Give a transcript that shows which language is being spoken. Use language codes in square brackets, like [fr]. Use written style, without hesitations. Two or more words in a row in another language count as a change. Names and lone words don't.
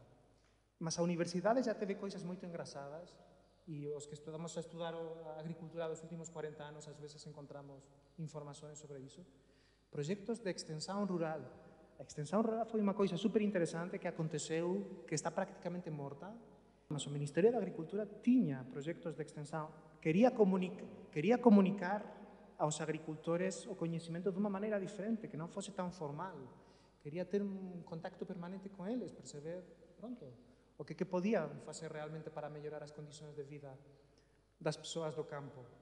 [pt] Mas a universidade já teve coisas muito engraçadas e os que estudamos a estudar a agricultura dos últimos 40 anos, às vezes encontramos informações sobre isso. [gl] Proxectos de extensão rural. [pt] A extensão rural foi uma coisa super interessante que aconteceu, que está praticamente morta, mas o Ministerio da Agricultura [gl] tiña proxectos [pt] de extensão. [gl] Quería comunicar aos agricultores o coñecimento de unha maneira diferente, que non fose tan formal. Quería ter un contacto permanente con eles, perceber, pronto, o que podían facer realmente para mellorar as condicións de vida das persoas do campo.